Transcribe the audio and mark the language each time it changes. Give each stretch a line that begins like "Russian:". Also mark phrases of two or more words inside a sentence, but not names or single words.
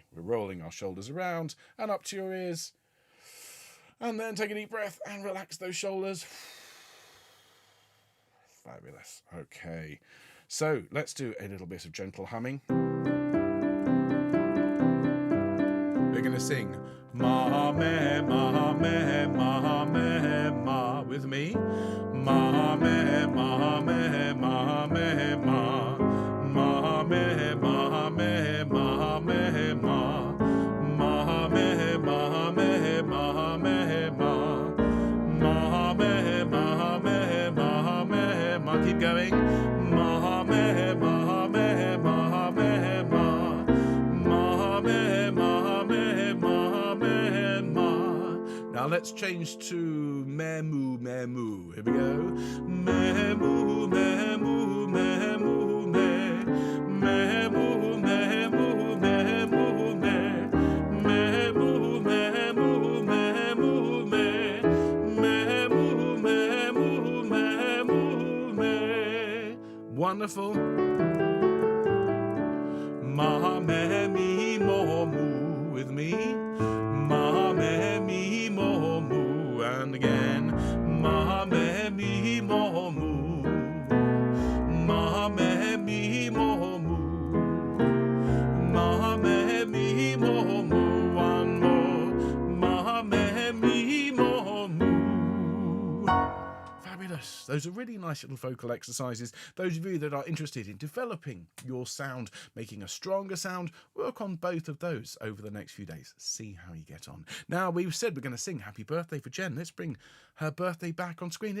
English: We're rolling our shoulders around and up to your ears. And then take a deep breath and relax those shoulders. Fabulous. Okay. So let's do a little bit of gentle humming. We're going to sing Ma, me, ma, me, ma, me, ma. With me. Ma, me, ma, me, ma, me, ma. Ma me ma me ma me ma ma me ma me ma me ma ma me ma me ma me ma. Keep going. Ma me ma me ma me ma ma me ma me ma me ma. Now let's change to me moo me moo. Here we go. Me moo me moo me moo. Wonderful. Ma me me mo moo. With me. Ma me me mo moo. And again. Ma me me mo moo. Ma me me mo moo. Ma me me mo moo. One more. Ma me me mo moo. Fabulous. Those are really nice little vocal exercises. Those of you that are interested in developing your sound, making a stronger sound, work on both of those over the next few days. See how you get on. Now, we've said we're going to sing happy birthday for Jen. Let's bring her birthday back on screen.